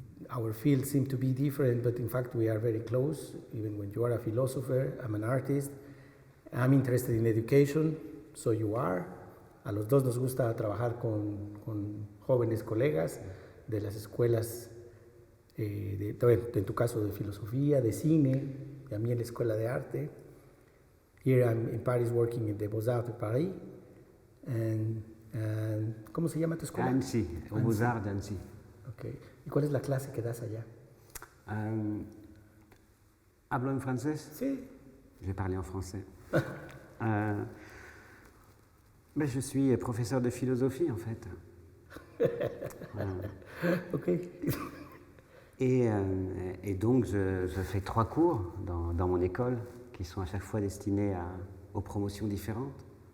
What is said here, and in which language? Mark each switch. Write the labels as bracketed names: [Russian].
[English] Our fields seem to be different, but in fact we are very close. Even when you are a philosopher, I'm an artist. I'm interested in education, so you are. [Spanish] A los dos nos gusta trabajar con jóvenes colegas de las escuelas, en tu caso de filosofía, de cine, y a mí en la escuela de arte. [English] Here I'm in Paris working in the Beaux-Arts de Paris. And [Spanish] ¿cómo se llama tu escuela? [French] Annecy, au Beaux-Arts d'Annecy. [English] Okay. [Spanish] ¿Y cuál es la clase que das allá? ¿Hablo en francés? Sí. [French] Je vais parler en français. Je suis professeur de philosophie, en fait. [English] Ok. [French] Et donc, je fais 3 cours dans mon école qui sont à chaque fois destinés aux promotions différentes.